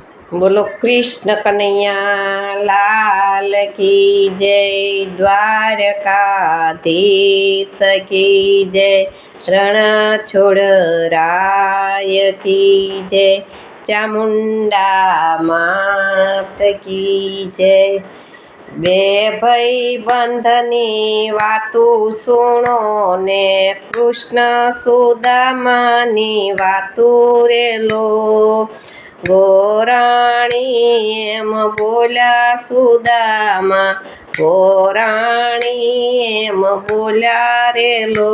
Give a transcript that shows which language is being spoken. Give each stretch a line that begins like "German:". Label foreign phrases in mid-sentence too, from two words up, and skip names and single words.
Hindi: बोलो कृष्ण कन्हैया लाल की जय। द्वारकाधीश की जय। रणछोड़ राय की जय। चामुंडा मात की जय।
Gujarati: બે ભાઈબંધની વાતું સુણો ને કૃષ્ણ સુદામાની વાતું રે લો। ગોરાણી એમ બોલ્યા સુદામા, ગોરાણી એમ બોલ્યા રે લો।